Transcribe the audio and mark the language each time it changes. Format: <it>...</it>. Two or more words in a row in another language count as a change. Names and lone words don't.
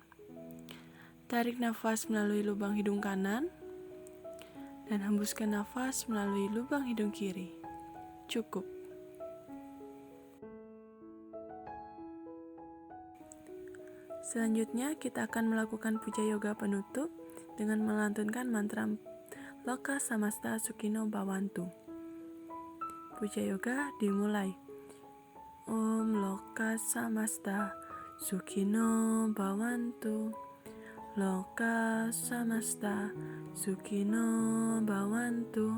<id>Tarik nafas melalui lubang hidung kanan. Dan hembuskan nafas melalui lubang hidung kiri. Cukup. Selanjutnya kita akan melakukan puja yoga penutup dengan melantunkan mantra</id> <sa>Loka Samasta Sukhino Bhavantu.</sa> <id>Puja yoga dimulai.</id> <sa>Om Loka Samasta Sukhino Bhavantu. Loka Samasta Sukhino Bhavantu.</sa>